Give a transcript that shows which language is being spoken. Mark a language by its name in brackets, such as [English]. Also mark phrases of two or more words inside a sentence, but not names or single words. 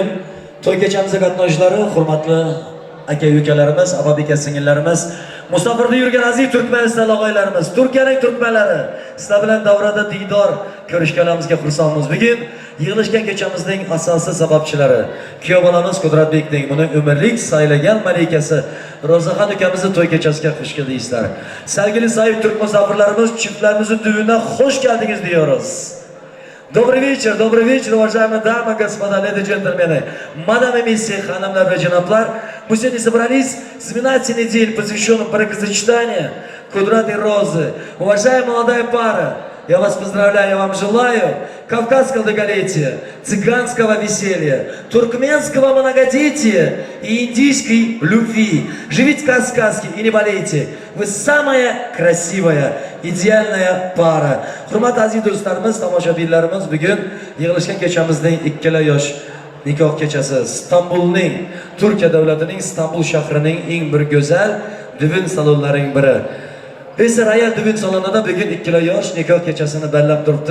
[Uzbek] To'y kechamizdagi qatnashchilari, hurmatli aka-ukalarimiz, ababika singillarimiz, musofirda yurgan aziz turkmaniston og'aylarimiz, Turkiyaning turkmanlari, sizlar bilan davrada diydor ko'rishganimizga xursandmiz. Bugun yig'ilishgan kechamizning asosiy sababchilari kuyov bolamiz Qudratbekning buni umrlik saylagan malikasi Ro'zaxon ukamizni to'y kechasiga xush keldingizlar. [Turkish] Sevgili [Uzbek] sayib turk musofirlarimiz, [Turkish] çiftlerimizin düğününe hoş geldiniz diyoruz. [Russian] Добрый вечер, уважаемые дамы, господа, леди, джентльмены, мадам и мисси, ханымlar и джанабlar. Мы сегодня собрались вспоминать неделю, посвященную бракосочетанию Кудрат и Розы. Уважаемая молодая пара, я вас поздравляю, я вам желаю кавказского долголетия, цыганского веселья, туркменского многодетия и индийской любви. Живите как сказки и не болейте. Вы самая красивая, idealная pара. [Uzbek] Hurmatli aziz do'stlarimiz, tomoshabinlarimiz, bugun yig'ilishgan kechamizning ikkala yosh nikoh kechasi Istanbulning, Turkiya davlatining Istanbul shahrining eng bir go'zal düğün salonlarining biri. Esa Royal düğün salonida bugun ikkala yosh nikoh kechasini bellab turibdi.